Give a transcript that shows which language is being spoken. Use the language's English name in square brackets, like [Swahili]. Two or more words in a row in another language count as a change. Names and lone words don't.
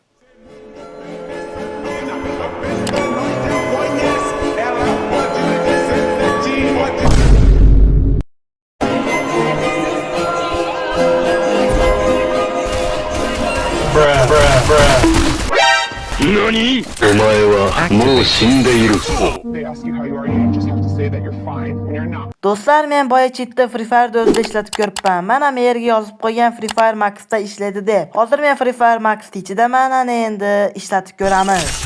[English] Bruh. Bruh. Bruh. [Japanese] 何お前はもう死んでいる。 [English] They ask you how you are, you just have to say that you're fine when you're not. [Uzbek] Do'stlar, men boya cheatni Free Fire o'zida ishlatib ko'ribman. Mana men yerga yozib qo'ygan Free Fire Max'da ishlaydi deb. Hozir men Free Fire Max ichidaman, ana endi ishlatib ko'ramiz.